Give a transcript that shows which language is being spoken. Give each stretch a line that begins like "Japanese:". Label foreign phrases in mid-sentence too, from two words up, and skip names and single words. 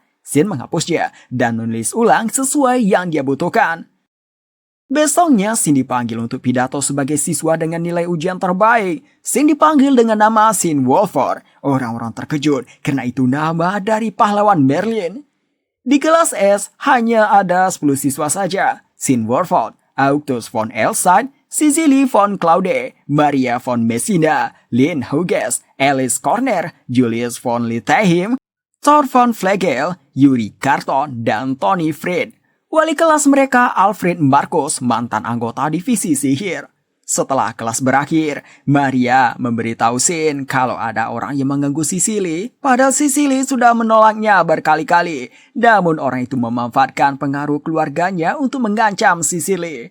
Indonesian: Sin menghapusnya dan menulis ulang sesuai yang dia butuhkan. Besoknya, Sin dipanggil untuk pidato sebagai siswa dengan nilai ujian terbaik. Sin dipanggil dengan nama Sin Wolford. Orang-orang terkejut karena itu nama dari pahlawan Merlin. Di kelas S, hanya ada 10 siswa saja. Sin Wolford, August von Elside, Cecily von Claude, Maria von Messina, Lynn Hughes, Alice Corner, Julius von Littehim, Thor von Flegel, Yuri Carton, dan Tony Fried. Wali kelas mereka Alfred Marcos, mantan anggota divisi sihir. Setelah kelas berakhir, Maria memberitahu Sin kalau ada orang yang mengganggu Cecily, padahal Cecily sudah menolaknya berkali-kali. Namun orang itu memanfaatkan pengaruh keluarganya untuk mengancam Cecily.